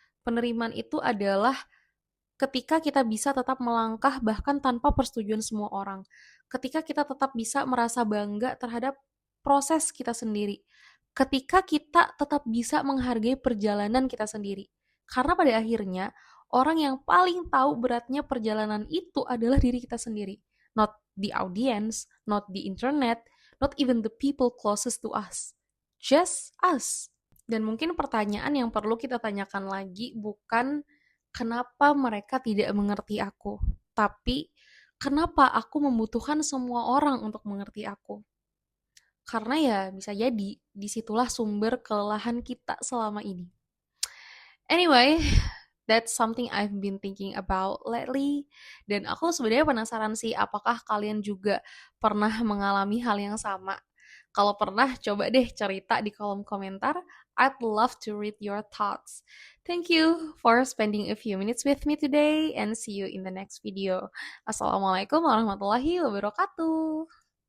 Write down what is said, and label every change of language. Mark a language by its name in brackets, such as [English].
[Indonesian] Penerimaan itu adalah ketika kita bisa tetap melangkah bahkan tanpa persetujuan semua orang. Ketika kita tetap bisa merasa bangga terhadap proses kita sendiri. Ketika kita tetap bisa menghargai perjalanan kita sendiri. Karena pada akhirnya, orang yang paling tahu beratnya perjalanan itu adalah diri kita sendiri. [English] Not the audience, not the internet, not even the people closest to us. Just us. [Indonesian] Dan mungkin pertanyaan yang perlu kita tanyakan lagi bukan kenapa mereka tidak mengerti aku, tapi kenapa aku membutuhkan semua orang untuk mengerti aku. Karena ya bisa jadi disitulah sumber kelelahan kita selama ini. [English] Anyway, that's something I've been thinking about lately. [Indonesian] Dan aku sebenarnya penasaran sih, apakah kalian juga pernah mengalami hal yang sama? Kalau pernah, coba deh cerita di kolom komentar. [English] I'd love to read your thoughts. Thank you for spending a few minutes with me today and see you in the next video. Assalamualaikum warahmatullahi wabarakatuh.